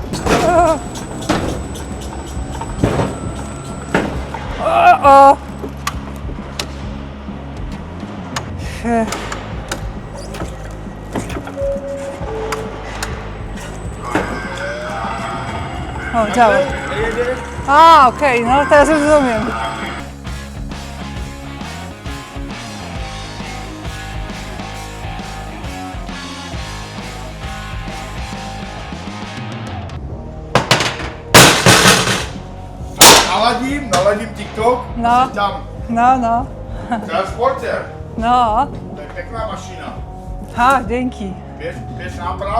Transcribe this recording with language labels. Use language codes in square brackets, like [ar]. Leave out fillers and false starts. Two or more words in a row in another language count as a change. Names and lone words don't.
[pl] O! O, działa. A, okej, no teraz już rozumiem. [cs] Naladím TikTok, No. jsi tam No. transporter, No. to je pěkná mašina. [pl] Ha, dzięki. [cs] 5 náprav,